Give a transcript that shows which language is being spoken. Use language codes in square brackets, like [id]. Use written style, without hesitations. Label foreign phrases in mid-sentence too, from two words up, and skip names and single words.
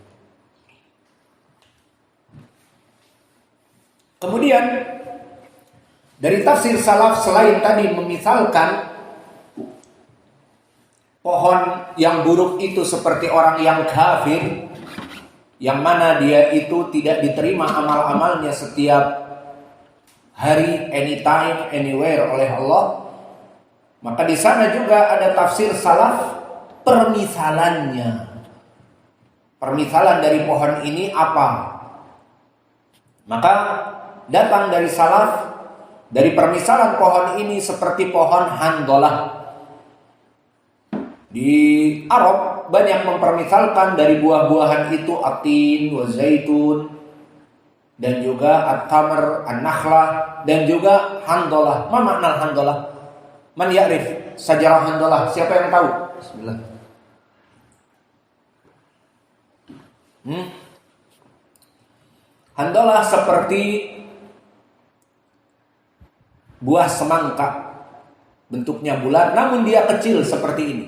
[id] Kemudian dari tafsir salaf, selain tadi memisalkan pohon yang buruk itu seperti orang yang kafir, yang mana dia itu tidak diterima amal-amalnya setiap hari, [en] anytime, anywhere [id] oleh Allah, maka di sana juga ada tafsir salaf permisalannya. Permisalan dari pohon ini apa? Maka datang dari salaf, dari permisalan pohon ini seperti pohon handolah. Di Arab banyak mempermisalkan dari buah-buahan itu atin, [ar] وزيتون, [id] dan juga at-tamr, an-nakhlah, dan juga handolah. [ar] ما معنى حنظلة? من يعرف شجرة حنظلة? [id] Siapa yang tahu? Bismillah. Handolah seperti buah semangka, bentuknya bulat, namun dia kecil seperti ini.